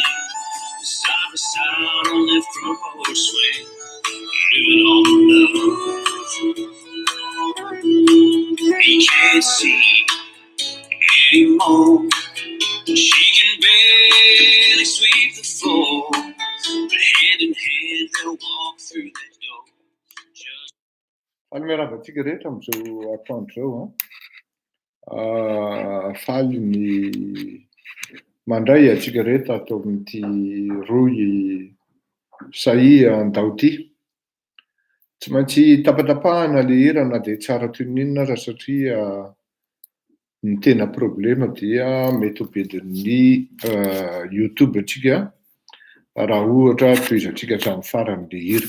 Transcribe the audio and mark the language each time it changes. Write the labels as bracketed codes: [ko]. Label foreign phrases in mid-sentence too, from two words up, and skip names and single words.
[en] Side by side on their front porch swing, living on love. He can't see anymore. She can barely sweep the floor, but hand in hand they'll walk through that door. [mg] Almeravantsika rehetra amin'izao atoandro zao faly ny mandray atsika rehetra atao amin'ity roy sahy andao ity. Tsy maintsy tapatapahana le hira na dia tsara toy ny inona aza satria ny tena problema dia mety ho bedin'ny YouTube atsika raha ohatra tohizatsika hatramin'ny farany le hira.